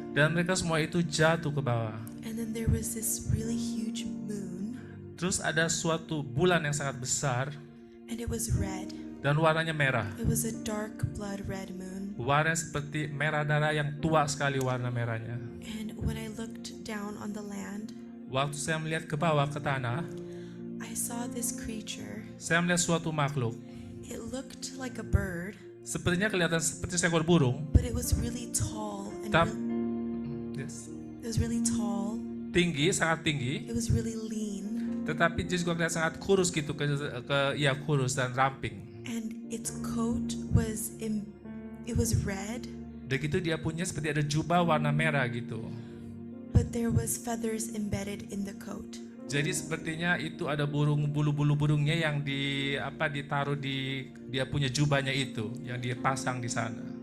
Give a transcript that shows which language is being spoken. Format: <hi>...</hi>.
<id>dan mereka semua itu jatuh ke bawah.</id> <en>And then there was this really huge moon,</en> <id>Terus ada suatu bulan yang sangat besar</id> <en>and it was red.</en> <id>dan warnanya merah.</id> <en>It was a dark blood red moon.</en> <id>Warnanya seperti merah darah yang tua sekali warna merahnya.</id> <en>And when I looked down on the land,</en> <id>Waktu saya melihat ke bawah ke tanah,</id> <en>I saw this creature.</en> <id>saya melihat suatu makhluk.</id> <en>It looked like a bird,</en> <id>Sepertinya kelihatan seperti seekor burung.</id> <en>but it was really tall and Tap- it was really tall.</en> <id>Tinggi, sangat tinggi.</id> <en>It was really lean,</en> <id>Tetapi dia juga kelihatan sangat kurus gitu, kurus dan ramping.</id> <en>and its coat was it was red,</en> <id>Dan gitu dia punya seperti ada jubah warna merah gitu.</id> <en>but there was feathers embedded in the coat.</en> <id>Jadi sepertinya itu ada bulu-bulu burungnya yang ditaruh di dia punya jubahnya itu, yang dia pasang di sana.</id>